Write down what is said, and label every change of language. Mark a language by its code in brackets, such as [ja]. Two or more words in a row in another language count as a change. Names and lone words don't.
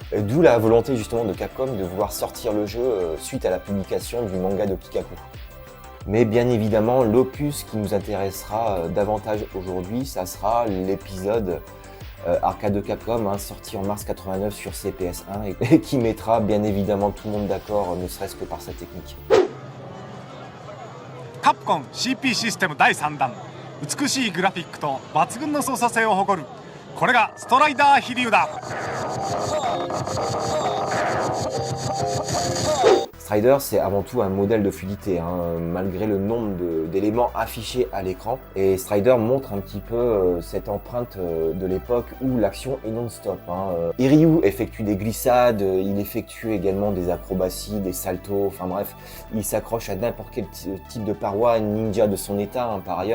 [fr] D'où la volonté justement de Capcom de vouloir sortir le jeu suite à la publication du manga de Kikaku. Mais bien évidemment, l'opus qui nous intéressera davantage aujourd'hui, ça sera l'épisode arcade de Capcom, sorti en mars 89 sur CPS1 et qui mettra bien évidemment tout le monde d'accord, ne serait-ce que par sa technique. [ja] Capcom CP システム第3弾、美しいグラフィックと抜群の操作性を誇る、これがストライダー飛竜だ。 [fr] Strider, c'est avant tout un modèle de fluidité, malgré le nombre d'éléments affichés à l'écran. Et Strider montre un petit peu cette empreinte de l'époque où l'action est non-stop. Hiryu effectue des glissades, il effectue également des acrobaties, des saltos, enfin bref, il s'accroche à n'importe quel type de paroi, ninja de son état par ailleurs.